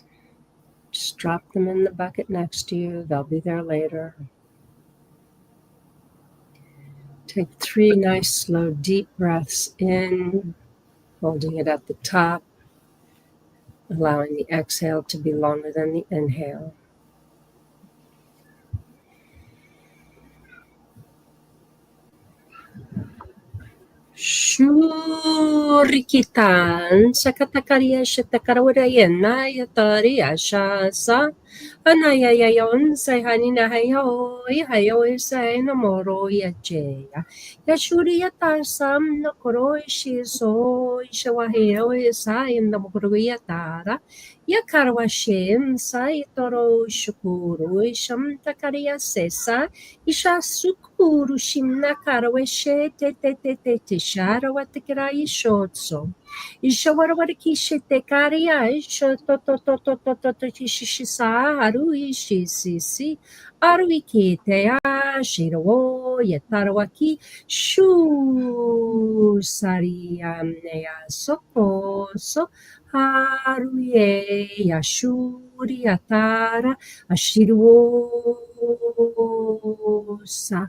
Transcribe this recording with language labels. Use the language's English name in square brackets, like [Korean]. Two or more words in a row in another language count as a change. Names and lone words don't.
[English] Just drop them in the bucket next to you. They'll be there later. Take 3 nice, slow, deep breaths in, holding it at the top, allowing the exhale to be longer than the inhale. Shurikitan sakatakaria shatakarawarayana yataria shasa anayayayon say hanina hayo say namoro yacheya yashuri yatasam nakoro shiso ishawaheo say namoro yatara yakarwashin say toro shukuru isham takaria sesa Isha sukuru shimna karaweshe te shara watekirai shotso. Isha warawariki te karia isha to shisa haru ishi si aru ikite ashiro yatarawaki shu sariamnea sokoso haru ye yashuri atara Ashiruosa.